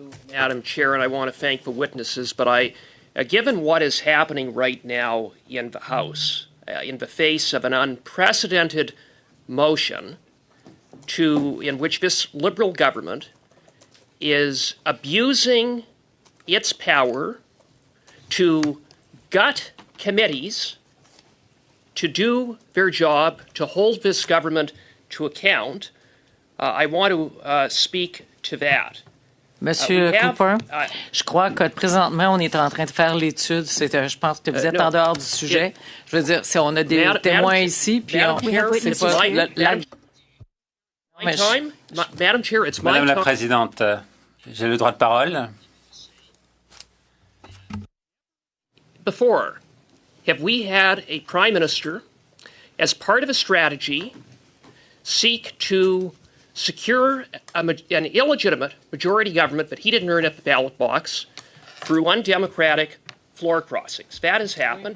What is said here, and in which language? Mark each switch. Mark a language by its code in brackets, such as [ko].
[en] Madam Chair, and I want to thank the witnesses, but given what is happening right now in the House, in the face of an unprecedented motion in which this Liberal government is abusing its power to gut committees to do their job, to hold this government to account, I want to speak to that. [fr] Monsieur Cooper, je crois que présentement, on est en train de faire l'étude. Je pense que vous êtes en dehors du sujet. Je veux dire, si on a des témoins ici, puis c'est pas... [en] Madam Chair, it's my [fr] Madame la [en] time. [fr] Présidente, j'ai le droit de parole. [en] Before, have we had a Prime Minister, as part of a strategy, seek to secure an illegitimate majority government that he didn't earn at the ballot box through undemocratic floor crossings? That has happened.